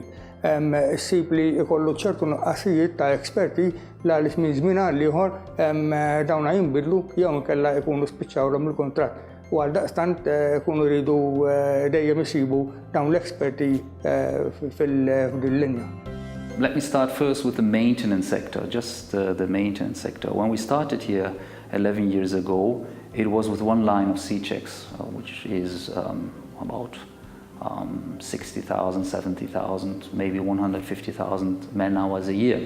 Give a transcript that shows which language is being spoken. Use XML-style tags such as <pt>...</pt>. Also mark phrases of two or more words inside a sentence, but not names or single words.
<mt>Issib li ikollu ċertu nuqqasijiet ta' esperti li minn żmien għal ieħor dawna jinbidlu jew inkella jkunu spiċċawlhom il-kuntratt. U għal daqstant kunu rridu dejjem isibu dawn l-eksperti fil-linja.</mt> <en>Let me start first with the maintenance sector, just the maintenance sector. When we started here 11 years ago, it was with one line of C-checks, which is about 60,000, 70,000, maybe 150,000 man-hours a year.</en>